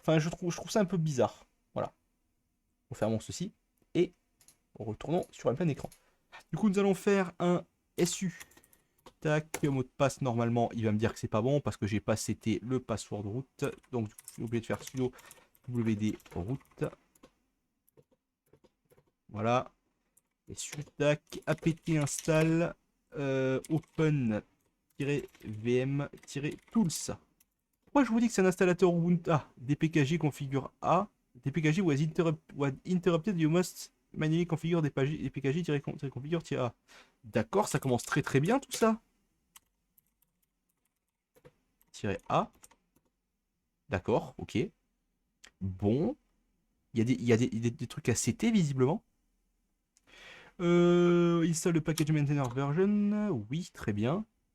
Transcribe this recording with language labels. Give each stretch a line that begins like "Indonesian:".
French: Enfin, je trouve ça un peu bizarre. Voilà. Refermons ceci. Et retournons sur un plein écran. Du coup, nous allons faire un SU. Tac, mot de passe, normalement, il va me dire que c'est pas bon parce que j'ai pas seté le password route. Donc, du coup, j'ai oublié de faire sudo wd route. Voilà. SU, tac, apt install open-vm-tools. Pourquoi je vous dis que c'est un installateur Ubuntu? Ah, dpkg configure A.
English: dpkg was interrupted, you must manually configure dpkg-configure-a.
French: D'accord, ça commence très très bien tout ça. -A. D'accord, ok. Bon. Il y a des trucs à CT visiblement. Install le package maintainer version. Oui, très bien.